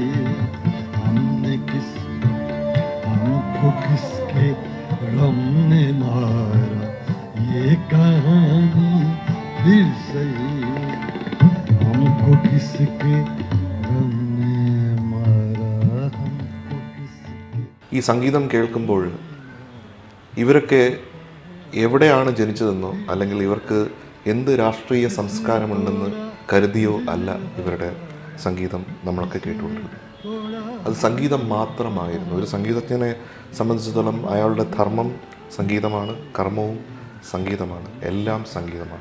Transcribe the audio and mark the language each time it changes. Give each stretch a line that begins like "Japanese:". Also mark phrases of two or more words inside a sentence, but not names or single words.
Urdu: ہمکو کس کے غم نے مارا، یہ کہانی پھر سہی. ہمکو کس کے غم نے مارا، ہمکو کس کے.
Malayalam: ഈ സംഗീതം കേൾക്കുമ്പോൾ ഇവരൊക്കെ എവിടെയാണ് ജനിച്ചതെന്നോ അല്ലെങ്കിൽ ഇവർക്ക് എന്ത് രാഷ്ട്രീയ സംസ്കാരമുണ്ടെന്ന് കരുതിയോ അല്ല ഇവരുടെ സംഗീതം നമ്മളൊക്കെ കേട്ടുകൊണ്ടിരുന്നത്. അത് സംഗീതം മാത്രമായിരുന്നു. ഒരു സംഗീതജ്ഞനെ സംബന്ധിച്ചിടത്തോളം അയാളുടെ ധർമ്മം സംഗീതമാണ്, കർമ്മവും സംഗീതമാണ്, എല്ലാം സംഗീതമാണ്.